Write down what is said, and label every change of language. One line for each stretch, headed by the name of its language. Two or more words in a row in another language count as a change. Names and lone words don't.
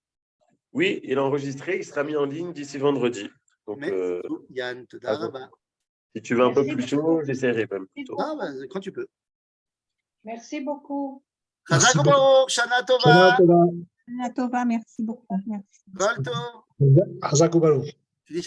French: Oui, il est enregistré, il sera mis en ligne d'ici vendredi. Donc, Yann, si tu veux un peu plus chaud, j'essaierai même plus tôt. Ah, bah, quand tu peux. Merci beaucoup.
Hebrew: Chazak
French: Merci
Hebrew: וברוך, שנה Shana Tova. Tova. שנה טובה,
French: merci beaucoup. Merci.
Hebrew: כל טוב. חזק וברוך.
French: Tu dis